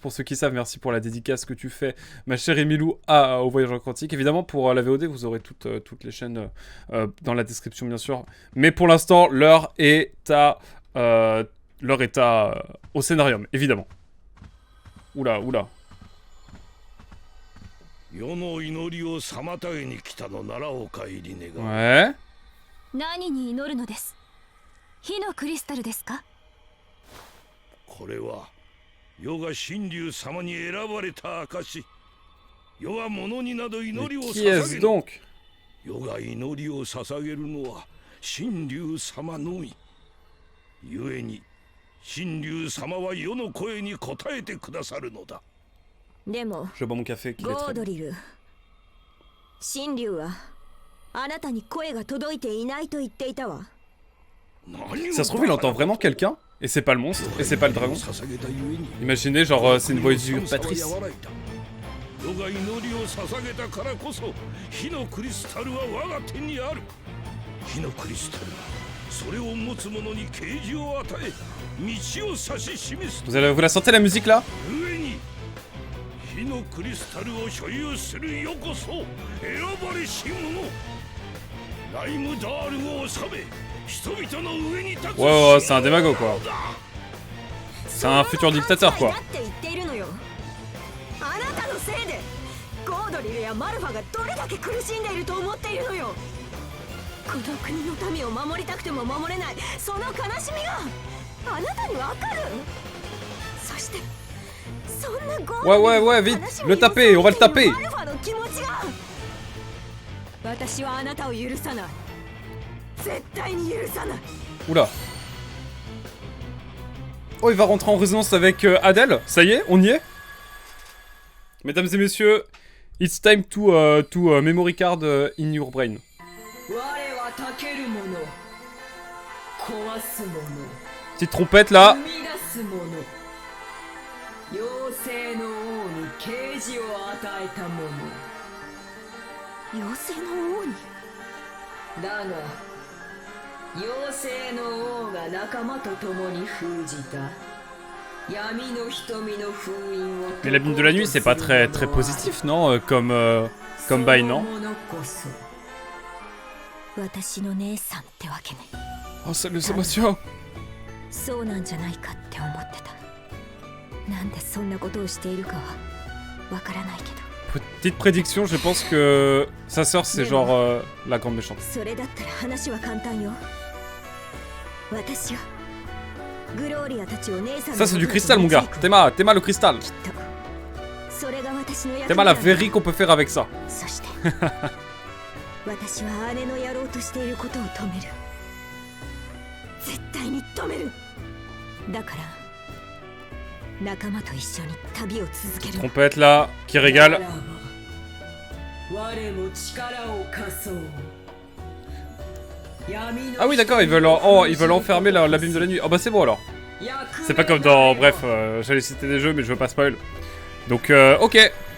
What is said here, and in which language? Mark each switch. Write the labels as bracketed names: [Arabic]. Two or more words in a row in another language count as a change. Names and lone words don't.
[French] Pour ceux qui savent, merci pour la dédicace que tu fais, ma chère Emilou, au Voyageur Quantique. Évidemment, pour la VOD, vous aurez toutes les chaînes dans la description, bien sûr. Mais pour l'instant, l'heure est au scénarium, évidemment. Oula. [Japanese] 世の祈りを妨げに来たのならお帰り願う。 [French] Ouais. [Japanese] 何に祈るのです。火のクリスタルですか。これは世が神竜様に選ばれた証。世は物になど祈りを [French] Qui est-ce [Japanese] 捧げる。 [French] donc? [Japanese] 世が祈りを捧げるのは神竜様のみ。故に神竜様は世の声に応えてくださるのだ。でも [French] Je bois mon café qui est [Japanese] ゴ [French] très [Japanese] ード [French] bon. [Japanese] リル、神竜はあなたに声が届いていないと言っていたわ。 [French] Ça se trouve, il entend vraiment quelqu'un, et c'est pas le monstre, et c'est pas le dragon. Imaginez, genre, c'est une voix usurpatrice. [Japanese] 世が祈りを捧げたからこそ火のクリスタルは我が手にある。火のクリスタルはそれを持つ者に啓示を与え道を指し示す。 [French] Vous la sentez la musique là? [Japanese] 故に火のクリスタルを所有するよこそ選ばれし者。ライムダールを治め人々の上に立つ。 [French] Ouais, c'est un démago quoi. C'est un futur dictateur quoi. [Japanese] だって言っているのよ。あなたのせいでゴードリルやマルファがどれだけ苦しんでいると思っているのよ。この国の民を守りたくても守れないその悲しみがあなたにわかる。そしてそんなゴードリル [French] Ouais, vite, le taper, on va le taper. [Japanese] マルファの気持ちが私はあなたを許さない。絶対に許さない。 [French] Oula. Oh, il va rentrer en résonance avec Adèle. Ça y est, on y est. Mesdames et messieurs, [English] it's time to memory card in your brain. [French] Petite trompette là. [Japanese] 妖精の王に啓示を与えた者。妖精の王に。だが妖精の王が仲間と共に封じた闇の瞳の封印を。 [French] Mais l'abîme de la nuit, c'est pas très positif, non? Comme bail, non? [Japanese] 私の姉さんってわけね。 [French] Oh, ça les émotions. [Japanese] そうなんじゃないかって思ってた。なんでそんなことをしているかはわからないけど。 [French] Petite prédiction, je pense que sa sœur c'est genre la grande méchante. [Japanese] それだったら話は簡単よ。私はグローリアたちを姉さん。 [French] Ça c'est du cristal mon gars. Théma le cristal. [Japanese] それが私の役 [French] Théma la verrie qu'on peut faire avec ça. [Japanese] そして私は姉のやろうとしていることを止める。絶対に止める。だから仲間と一緒に旅を続ける。 [French] Trompette là, qui régale. Ah oui d'accord, ils veulent enfermer l'abîme de la nuit. Ah bah c'est bon alors. C'est pas comme dans... Bref, j'allais citer des jeux, mais je veux pas spoil. Donc, ok.